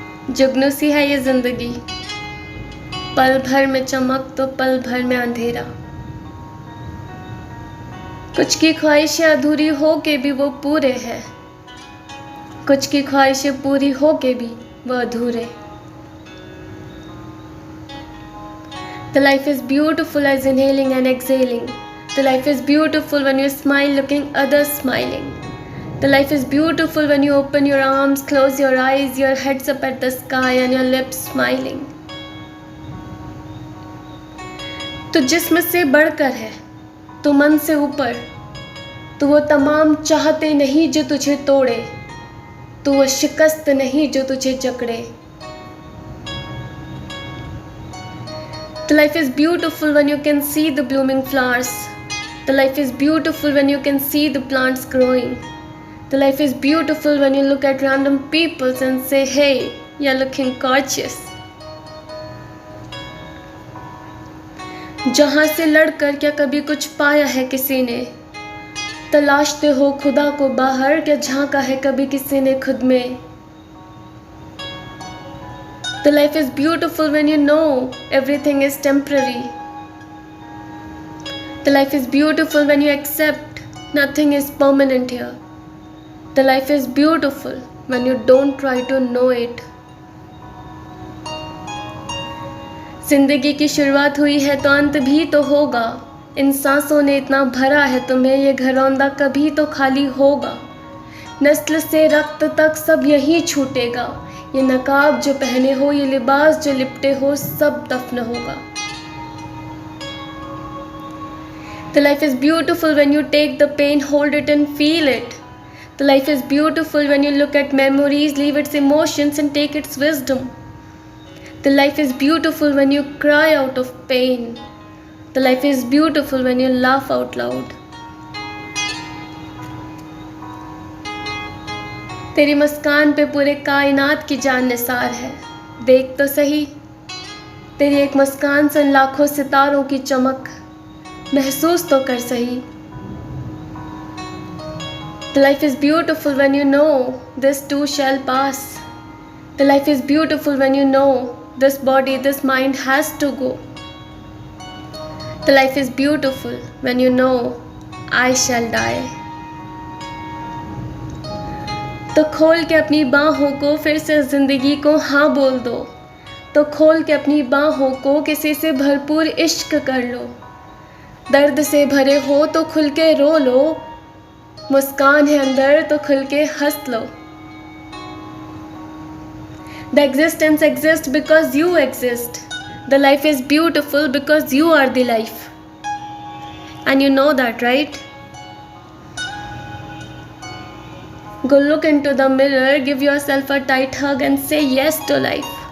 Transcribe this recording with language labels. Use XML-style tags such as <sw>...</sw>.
<hi>जुगनू सी है ये ज़िंदगी, पल भर में चमक तो पल भर में अंधेरा। कुछ की ख्वाहिशें अधूरी हो के भी वो पूरे हैं, कुछ की ख्वाहिशें पूरी हो के भी वो अधूरे।</hi> <en>The life is beautiful as inhaling and exhaling. The life is beautiful when you smile looking others smiling. The life is beautiful when you open your arms, close your eyes, your head's up at the sky and your lips smiling.</en> <hi>तो जिस्म से बढ़कर है, तो मन से ऊपर, तो वो तमाम चाहते नहीं जो तुझे तोड़े, तो वो शिकस्त नहीं जो तुझे जकड़े।</hi> <en>The life is beautiful when you can see the blooming flowers. The life is beautiful when you can see the plants growing. The life is beautiful when you look at random people and say, hey, you're looking gorgeous.</en> <hi>जहाँ से लड़कर क्या कभी कुछ पाया है किसी ने, तलाशते हो खुदा को बाहर, क्या झांका है कभी किसी ने खुद में।</hi> <en>The life is beautiful when you know everything is temporary. The life is beautiful when you accept nothing is permanent here. The life is beautiful when you don't try to know it.</en> <hi>जिंदगी की शुरुआत हुई है तो अंत भी तो होगा। इन सांसों ने इतना भरा है तुम्हें, ये घरौंदा कभी तो खाली होगा। नस्ल से रक्त तक सब यही छूटेगा। ये नकाब जो पहने हो, ये लिबास जो लिपटे हो, सब दफन होगा।</hi> <en>The life is beautiful when you take the pain, hold it and feel it. The life is beautiful when you look at memories, leave its emotions and take its wisdom. The life is beautiful when you cry out of pain. The life is beautiful when you laugh out loud.</en> <hi>तेरी मुस्कान पे पूरे कायनात की जान निसार है। देख तो सही, तेरी एक मुस्कान से लाखों सितारों की चमक महसूस तो कर सही।</hi> <en>The life is beautiful when you know this too shall pass. The life is beautiful when you know this body, this mind has to go. The life is beautiful when you know I shall die.</en> <hi>तो खोल के अपनी बाहों को फिर से ज़िंदगी को हाँ बोल दो। तो खोल के अपनी बाहों को किसी से भरपूर इश्क कर लो। दर्द से भरे हो तो खुल के रो लो। मुस्कान है अंदर तो खुल के हंस लो।</hi> <en>The existence exists because you exist. The life is beautiful because you are the life. And you know that, right? Go look into the mirror, give yourself a tight hug and say yes to life.</en>